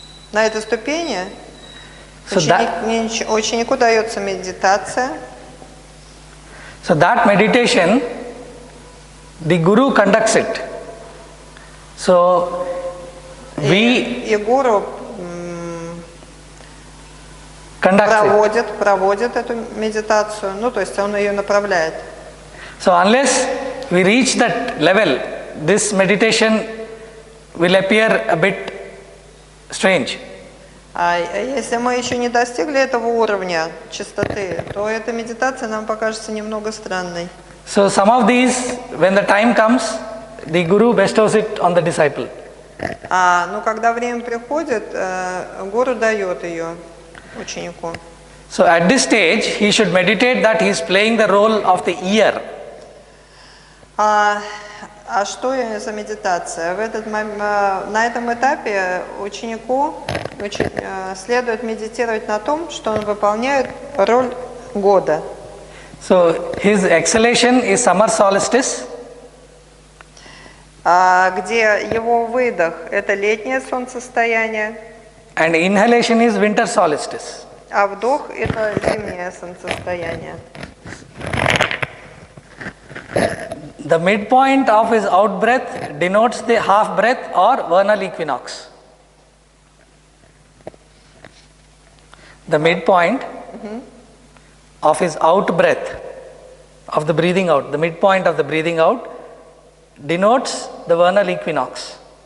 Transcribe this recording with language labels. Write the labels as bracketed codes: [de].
[ru] На этой ступени ученику дается медитация. [en] So that meditation, the Guru conducts it. So we [ru] И гуру [en] conduct it. [ru] проводит эту медитацию, ну то есть он ее направляет. [en] So unless we reach that level, this meditation will appear a bit strange. [ru] А если мы еще не достигли этого уровня чистоты, то эта медитация нам покажется немного странной. [en] So some of these, when the time comes, the Guru bestows it on the disciple. [ru] Но когда время приходит, гуру дает ее ученику. [en] So at this stage, he should meditate that he is playing the role of the ear. [ru] А что за медитация? На этом этапе ученику следует медитировать на том, что он выполняет роль года. [en] So his exhalation is summer solstice. [ru] Где его выдох – это летнее солнцестояние, [en] And inhalation is winter solstice. [ru] а вдох – это зимнее солнцестояние. [en] The midpoint of his out breath denotes the half breath or vernal equinox. The midpoint of his out breath, of the breathing out, the midpoint of the breathing out denotes the vernal equinox.